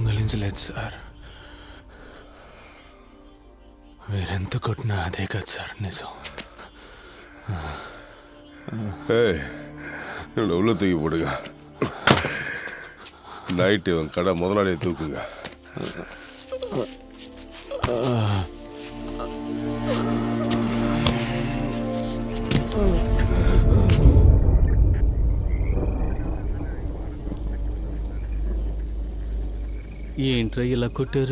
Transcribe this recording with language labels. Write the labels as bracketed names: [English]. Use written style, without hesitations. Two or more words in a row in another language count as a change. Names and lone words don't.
[Telugu] గుర్తించలేదు సార్. మీరెంత కొట్టినా అదే కదా సార్ నిజం. [Tamil] உள்ள தூக்கி போடுங்க. நைட்டு இவன் கடை முதலாளியை தூக்குங்க. [Telugu] ఏంట్రా ఇలా కొట్టారు?